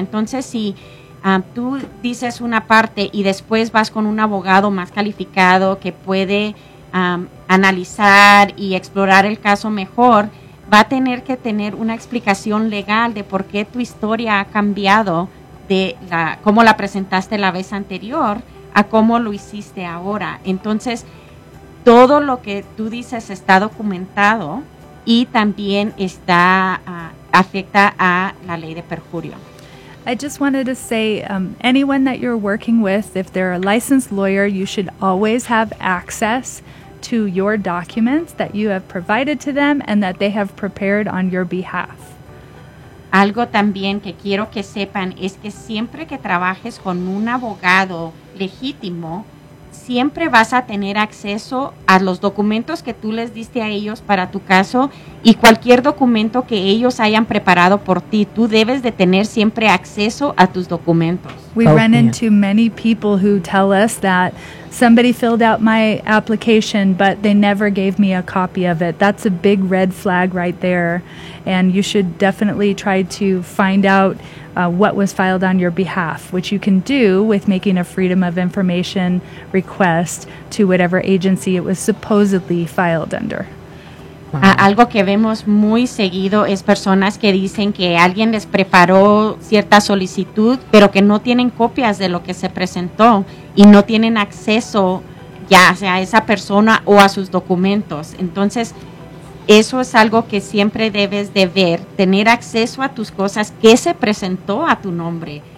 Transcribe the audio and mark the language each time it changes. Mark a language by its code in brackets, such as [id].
[es] Entonces, si tú dices una parte y después vas con un abogado más calificado que puede analizar y explorar el caso mejor, va a tener que tener una explicación legal de por qué tu historia ha cambiado de la, cómo la presentaste la vez anterior a cómo lo hiciste ahora. Entonces, todo lo que tú dices está documentado y también está afecta a la ley de perjurio. [en] I just wanted to say, anyone that you're working with, if they're a licensed lawyer, you should always have access to your documents that you have provided to them and that they have prepared on your behalf. [es] Algo también que quiero que sepan es que siempre que trabajes con un abogado legítimo, siempre vas a tener acceso a los documentos que tú les diste a ellos para tu caso y cualquier documento que ellos hayan preparado por ti. Tú debes de tener siempre acceso a tus documentos. [en] We run into many people who tell us that somebody filled out my application, but they never gave me a copy of it. That's a big red flag right there. And you should definitely try to find out what was filed on your behalf, which you can do with making a Freedom of Information request to whatever agency it was supposedly filed under. [es] Algo que vemos muy seguido es personas que dicen que alguien les preparó cierta solicitud, pero que no tienen copias de lo que se presentó y no tienen acceso ya sea a esa persona o a sus documentos. Entonces, eso es algo que siempre debes de ver, tener acceso a tus cosas, qué se presentó a tu nombre.